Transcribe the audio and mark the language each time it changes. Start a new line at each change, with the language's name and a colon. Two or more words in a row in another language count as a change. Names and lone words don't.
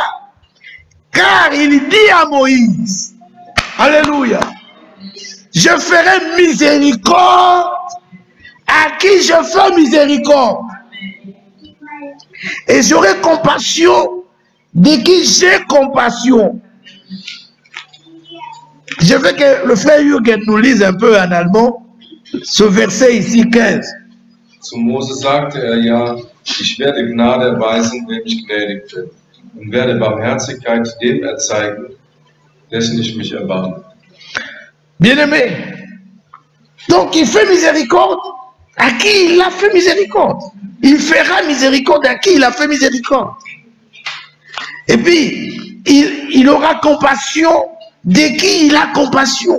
French: Car il dit à Moïse, alléluia, je ferai miséricorde à qui je fais miséricorde. Et j'aurai compassion de qui j'ai compassion. Je veux que le frère Jürgen nous lise un peu en allemand ce verset ici 15.
German: Zu Mose sagte ja, ich werde Gnade erweisen, wem ich gnädig bin, und werde Barmherzigkeit dem erzeigen, dessen ich mich erbarme.
French: Bien-aimé, donc il fait miséricorde à qui il a fait miséricorde. Il fera miséricorde à qui il a fait miséricorde. Et puis, il aura compassion de qui il a compassion.